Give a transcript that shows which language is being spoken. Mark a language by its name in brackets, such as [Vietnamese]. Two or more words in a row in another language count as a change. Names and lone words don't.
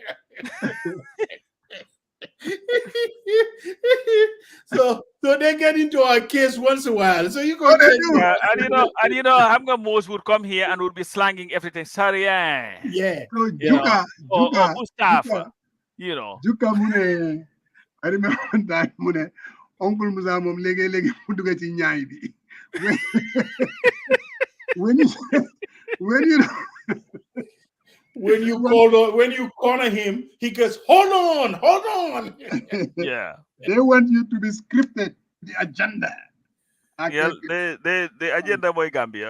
[English] so they get into our case once in a while. So you go Yeah, and you know, Hamga Mose would come here and would be slanging everything. Sorry, yeah. So You know, or Mustafa, you know. Juka Mune. I remember one time Mune. [Wolof] Uncle Muzamum lege muduga ci ñaay bi. [English] When you corner him, he goes, hold on. Yeah. They want you to be scripted, the agenda. Yeah, the agenda boy Gambia.